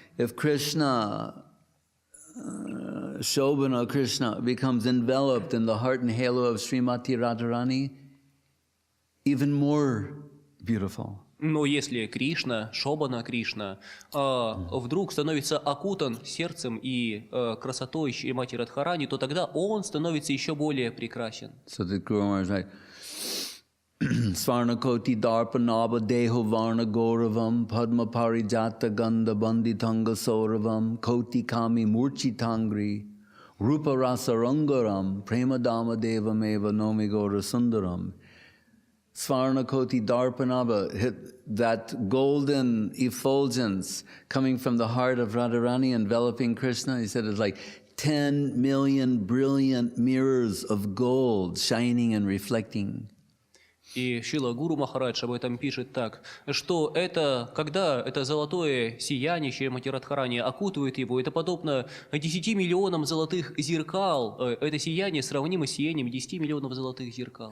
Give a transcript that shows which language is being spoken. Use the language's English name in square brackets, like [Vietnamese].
[English] If Krishna, Shobhana Krishna, becomes enveloped in the heart and halo of Srimati Radharani, even more beautiful. [Russian] Но если Кришна, Шобана Кришна, вдруг становится окутан сердцем и красотой Шримати Радхарани, то тогда он становится еще более прекрасен. [English] So the Guru Maharaj is like, [Sanskrit] Svarnakoti Darpanaba Deho Varna Gauravam Padma Parijata Ganda Banditanga Sauravam Koti Kami Murchitangri Rupa Rasa Rangaram Premadama Devam Eva Nomi Gaura Sundaram. Svarnakoti Darpanaba, [English] that golden effulgence coming from the heart of Radharani enveloping Krishna, he said it's like 10 million brilliant mirrors of gold shining and reflecting. [Russian] И Шрила Гуру Махарадж об этом пишет так, что это, когда это золотое сияние Шримати Радхарани окутывает его, это подобно 10 миллионам золотых зеркал. Это сияние сравнимо с сиянием 10 миллионов золотых зеркал.